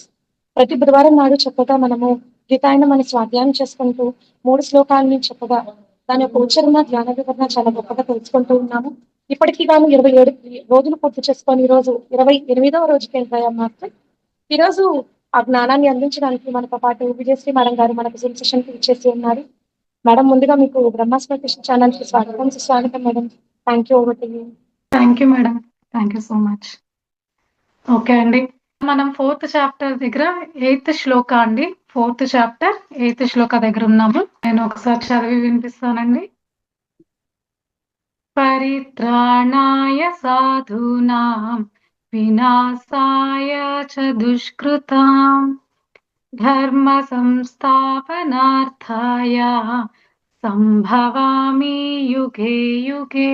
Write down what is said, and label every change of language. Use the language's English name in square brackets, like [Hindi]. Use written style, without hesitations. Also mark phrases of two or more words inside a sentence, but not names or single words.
[Telugu] ప్రతి బుధవారం నాడు చక్కగా మనము గీతాయనం అని స్వాధ్యాయం చేసుకుంటూ 3 శ్లోకాలని చక్కగా దాని యొక్క ఉచ్చారణ ధ్యాన వివరణ చాలా గొప్పగా తెలుసుకుంటూ ఉన్నాము. ఇప్పటికీ గాను 27 రోజులు పూర్తి చేసుకొని ఈ రోజు 28వ రోజుకి వెళ్ళిపోయాం మాస్టర్. ఈ రోజు ఆ జ్ఞానాన్ని అందించడానికి మనతో పాటు విజయశ్రీ మేడం గారు మనకు జూమ్ సెషన్ కి ఇచ్చేసి ఉన్నారు. మేడం, ముందుగా మీకు బ్రహ్మాస్ [English] meditation channel [Telugu] కి స్వాగతం సుస్వాగతం మేడం. [English] Thank you. Over to you. Thank you madam. Thank you so much. Okay [Telugu] అండి, మనం 4th చాప్టర్ దగ్గర 8th శ్లోక అండి. 4th చాప్టర్ 8th శ్లోక దగ్గర ఉన్నాము. నేను ఒకసారి చదివి వినిపిస్తానండి. [Sanskrit] परित्राणाय साधूनां विनाशाय च दुष्कृतां धर्म संस्थापनार्थाय सम्भवामि युगे युगे.